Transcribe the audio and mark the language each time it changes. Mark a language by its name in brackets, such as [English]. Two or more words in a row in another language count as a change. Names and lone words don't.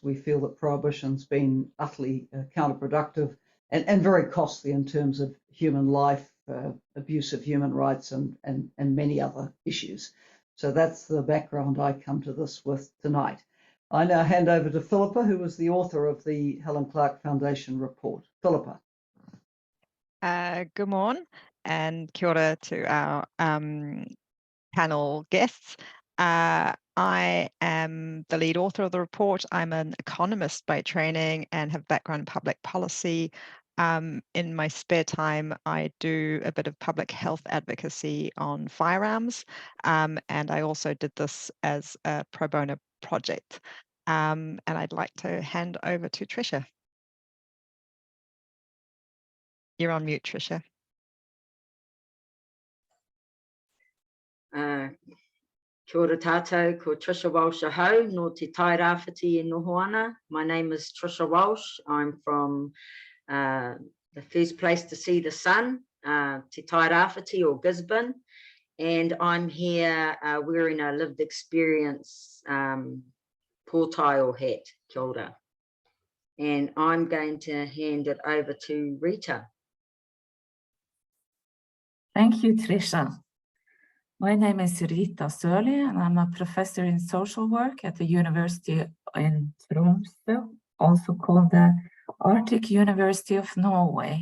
[English] We feel that prohibition's been utterly counterproductive and very costly in terms of human life, abuse of human rights, and many other issues. So that's the background I come to this with tonight. I now hand over to Philippa, who was the author of the Helen Clark Foundation report. Philippa. Good morning and [Māori] kia ora [English] to our panel guests. I am the lead author of the report. I'm an economist by training and have background in public policy. In my spare time, I do a bit of public health advocacy on firearms, and I also did this as a pro bono project. And I'd like to hand over to Tricia. You're on mute, Tricia. [Māori] Kia ora tātou, ko Tricia Walsh ahau, no te tai rāwhiti e noho ana. [English] My name is Tricia Walsh. I'm from the first place to see the sun, [Māori] te tai rāwhiti or Gisborne. [English] And I'm here wearing a lived experience pōtaio hat, [Māori] kia ora. [English] And I'm going to hand it over to Rita. Thank you, Tricia. My name is Rita Sørli, and I'm a professor in social work at the University in Tromsø, also called the Arctic University of Norway.